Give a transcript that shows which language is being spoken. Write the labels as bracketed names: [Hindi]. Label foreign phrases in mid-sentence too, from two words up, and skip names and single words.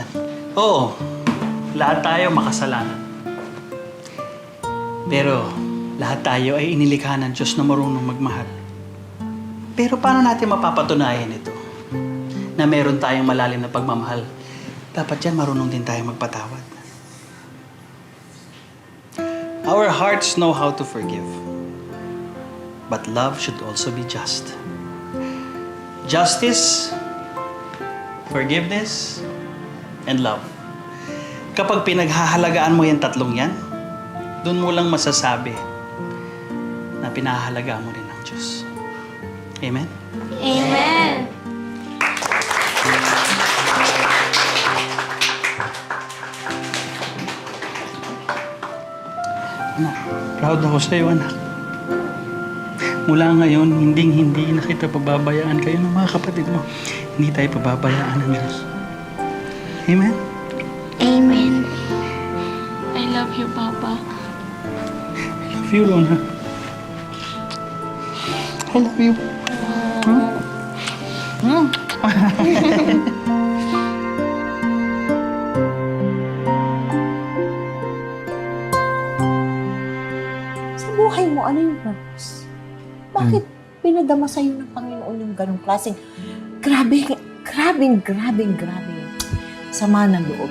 [Filipino] Oo, lahat tayo makasalanan. Pero lahat tayo ay inilikha ng Diyos na marunong magmahal. Pero paano natin mapapatunayan ito? Na meron tayong malalim na pagmamahal. Dapat yan marunong din tayong magpatawad. [English] Our hearts know how to forgive. But love should also be just. Justice, forgiveness, and love. [Filipino] Kapag pinaghahalagaan mo yung tatlong yan, doon mo lang masasabi na pinahalagaan mo rin ng Diyos. Amen? Amen! Anak, proud ako sa iyo, anak. Mula ngayon, hindi na kita pababayaan kayo ng mga kapatid mo. Hindi tayo pababayaan ng Diyos. Amen? [English] Amen. I love you, Papa. I love you, Rona. I love you. [Filipino] Sa buhay mo, ano yung purpose? Bakit pinadama sa'yo ng Panginoon yung ganong klaseng grabe sama ng loob?